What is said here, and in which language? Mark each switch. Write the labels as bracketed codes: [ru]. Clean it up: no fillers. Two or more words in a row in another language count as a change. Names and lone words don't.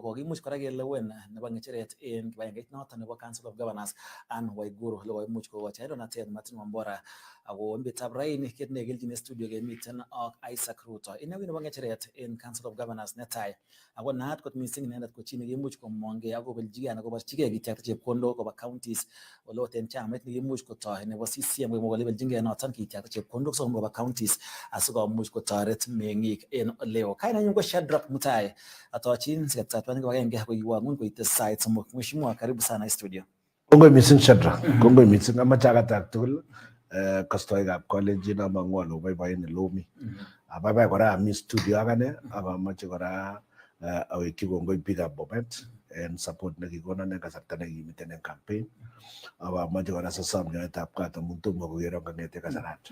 [kln] Kokimuch kora kelewen nebo ng'echeret en kibagengeit noton nebo Council of Governors Anne Waiguru ole koimuch kokochi Donatet Martin Wambora ako en betutab raini kit nekelchin studio kemiten ak Isaac Ruto inei nebo ng'echeret en Council of Governors netai ako naat kot missing inendet ko chi nekimuch komongei ak kobeljigei anan koborchigei kityakta chepkondok koba counties ole ot en chamait nekimuch kotoi nebo CCM komwa kole beljingei noton kityakta chepkondok so koba counties asikomuch kotoret meng'ik en oleo. Kainenyu ko Shadrack Mutai atochin sikatatuan kibagenge koiwang'un koite sait 3. [sw] Mheshimiwa, karibu sana studio. [kln] Kongoi missing Shadrack, kongoi missing amache akatak tugul kastoikab kolenjin amang'u ale oboiboen ele omi. Abaibai kora ami studio ak ane ak amache kora awekyi kongoi biikab Bomet en support nekikonon en kasarta nekimiten en campaign ak amache kora sasom nyoetab kat amun tomo kokeron kong'ete kasarato.